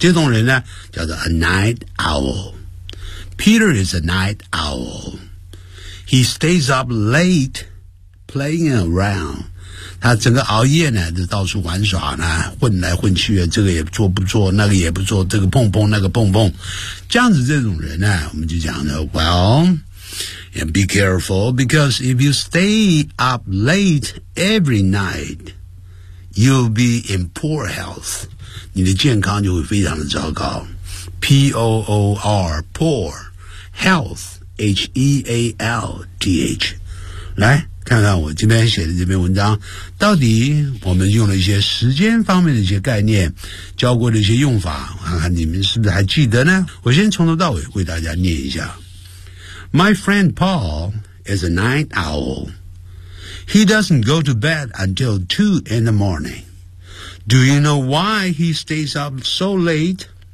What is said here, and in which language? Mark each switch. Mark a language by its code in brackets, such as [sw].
[zh] 这种人呢叫做 [en] a night owl. Peter is a night owl. He stays up late playing around. [zh] 他整个熬夜呢就到处玩耍呢，混来混去，这个也做不做，那个也不做，这个碰碰那个碰碰。这样子这种人呢，我们就讲的 [en] and be careful, because if you stay up late every night, you'll be in poor health. [zh] 你的健康就会非常的糟糕。 [en] P-O-O-R, poor, health. H-E-A-L-T-H [zh] 来看看我今天写的这篇文章，到底我们用了一些时间方面的一些概念，教过的一些用法，看看你们是不是还记得呢？我先从头到尾为大家念一下。 [en] My friend Paul is a night owl. He doesn't go to bed until 2 in the morning. Do you know why he stays up so late?